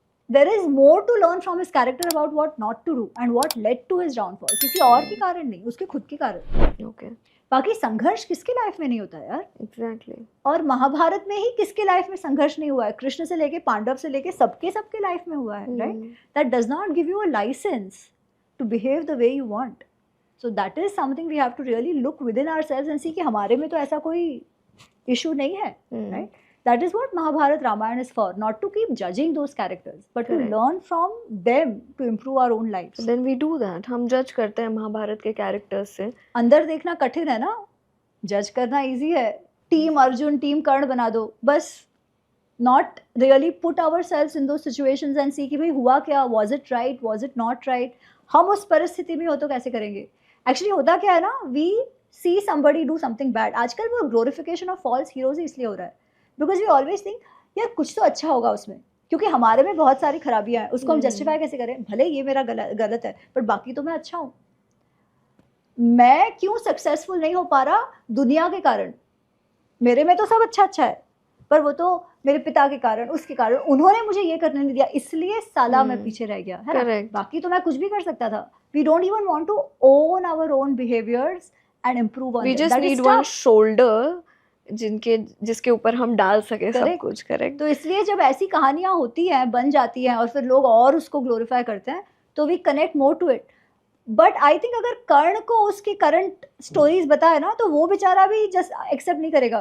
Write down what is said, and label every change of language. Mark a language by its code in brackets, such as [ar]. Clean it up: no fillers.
[en] there is more to learn from his character about what not to do and what led to his downfall, [hi] किसी और के कारण नहीं, उसके खुद के कारण। ओके, बाकी संघर्ष किसके लाइफ में नहीं होता यार? एग्जैक्टली। और महाभारत में ही किसके लाइफ में संघर्ष नहीं हुआ है? कृष्ण से लेके पांडव से लेके सबके लाइफ में हुआ है, right? [en] That does not give you a license to behave the way you want. So that is something we have to really look within ourselves and see [hi] कि हमारे में तो ऐसा कोई [en] issue नहीं है, right? That is what Mahabharata Ramayana is for, not to keep judging those characters, but to learn from them to improve our own lives. Then we do that. [hi] हम judge करते हैं महाभारत के characters से। अंदर देखना कठिन है ना, judge करना easy है। [en] Team Arjun, team Karna [hi] बना दो, बस [en] not really put ourselves in those situations and see [hi] कि भाई हुआ क्या, [en] was it right, was it not right? [hi] हम उस परिस्थिति में हो तो कैसे करेंगे? एक्चुअली होता क्या है ना, [en] We see somebody do something bad. [hi] आजकल वो ग्लोरिफिकेशन ऑफ फॉल्स हीरोज ही इसलिए हो रहा है [en] because we always think [hi] यार कुछ तो अच्छा होगा उसमें, क्योंकि हमारे में बहुत सारी खराबियां हैं, उसको हम जस्टिफाई कैसे करें? भले ये मेरा गलत है पर बाकी तो मैं अच्छा हूँ। मैं क्यों सक्सेसफुल नहीं हो पा रहा दुनिया के कारण, मेरे में तो सब अच्छा अच्छा है, पर वो तो मेरे पिता के कारण, उसके कारण, उन्होंने मुझे ये करने नहीं दिया, इसलिए साला मैं पीछे रह गया, है ना? बाकी तो मैं कुछ भी कर सकता था. [en] We don't even want to own our own behaviors and improve on them. We just need one shoulder [hi] जिसके ऊपर हम डाल सके सब कुछ. [en] Correct. [hi] तो इसलिए जब ऐसी कहानियां होती हैं, बन जाती हैं और फिर लोग और उसको ग्लोरीफाई करते हैं, तो [en] We connect more to it. [hi] But I think अगर कर्ण को उसकी करंट स्टोरीज बताए ना, तो वो बेचारा भी जस्ट एक्सेप्ट नहीं करेगा.